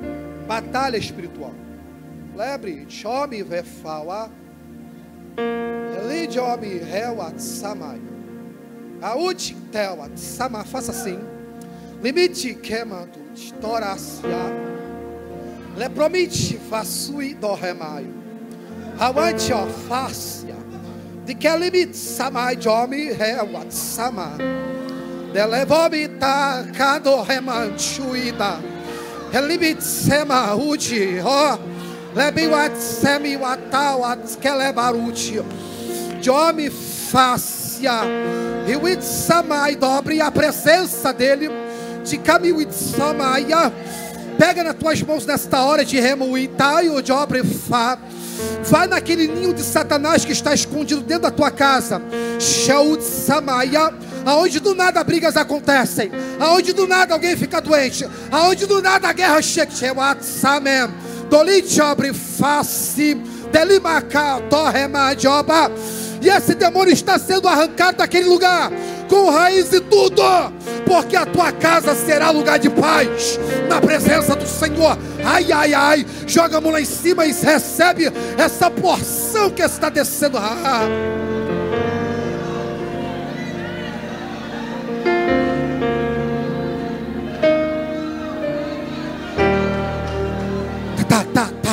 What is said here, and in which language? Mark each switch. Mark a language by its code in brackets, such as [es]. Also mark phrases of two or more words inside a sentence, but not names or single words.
[pt] Batalha espiritual. Lebre, chome, vai falar. Jomi Rewat Samai. Audi Tewat Sama, faça assim. Limite queimando, estouracia. Lepromite vasui do remaio. Awante ofácia. De que limite Samai Jomi Rewat Sama. Delevomita cado remanchuida. Limite Sema Udi, ó. Lebiwat Semi Watawat Kelebaruti. Jomi fácia. E o Itsamai dobre a presença dele. De caminho Itsamaia. Pega nas tuas mãos nesta hora de remuitai o dobre fa. Vai naquele ninho de Satanás que está escondido dentro da tua casa. Shaut Samaia. Aonde do nada brigas acontecem. Aonde do nada alguém fica doente. Aonde do nada a guerra chega. Shewat Samem. Dolit obre face. Delimaka torrema joba. E esse demônio está sendo arrancado daquele lugar, com raiz e tudo, porque a tua casa será lugar de paz, na presença do Senhor. Ai, ai, ai, joga a mão lá em cima e recebe essa porção que está descendo. Tá.